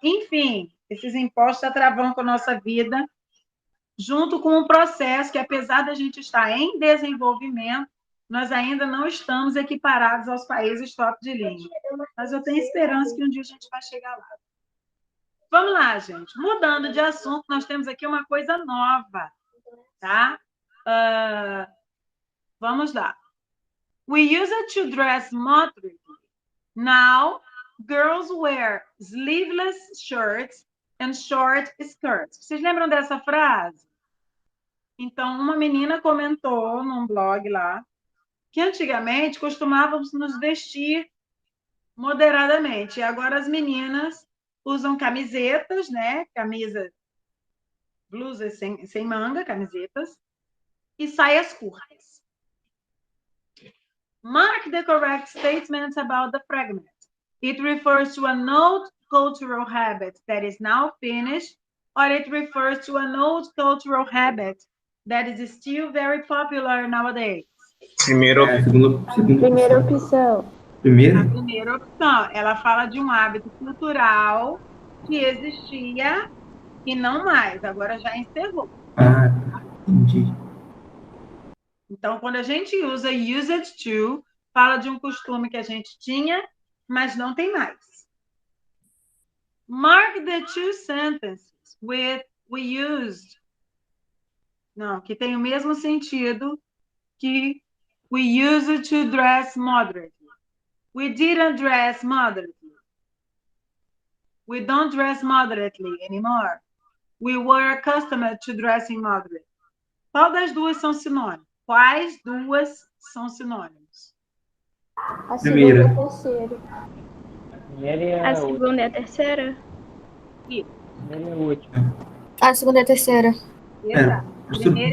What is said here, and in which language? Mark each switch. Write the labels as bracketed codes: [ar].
[pt] Enfim, esses impostos atravancam a nossa vida, junto com um processo que, apesar da gente estar em desenvolvimento, nós ainda não estamos equiparados aos países top de linha. Mas eu tenho esperança que um dia a gente vai chegar lá. Vamos lá, gente. Mudando de assunto, nós temos aqui uma coisa nova, tá? Vamos lá. [en] We used to dress moderately. Now, girls wear sleeveless shirts and short skirts. [pt] Vocês lembram dessa frase? Então, uma menina comentou num blog lá que antigamente costumávamos nos vestir moderadamente. E agora as meninas usam camisetas, né? Camisa, blusas sem manga, camisetas, e saias curtas. [en] Mark the correct statements about the fragment. It refers to an old cultural habit that is now finished, or it refers to an old cultural habit that is still very popular nowadays. [pt] Primeiro, Primeira opção. A primeira opção, ela fala de um hábito cultural que existia e não mais, agora já encerrou. Ah, entendi. Então, quando a gente usa used to, fala de um costume que a gente tinha, mas não tem mais. [en] Mark the two sentences with we used. [pt] Não, que tem o mesmo sentido que [en] we used to dress moderately. We didn't dress moderately. We don't dress moderately anymore. We were accustomed to dressing moderately. [pt] Qual das duas são sinônimos? Quais duas são sinônimos? A segunda e a terceira. Primeira e A a última. segunda e a terceira? Primeira e a última. A segunda e a terceira. Exato. Professor, Primeiro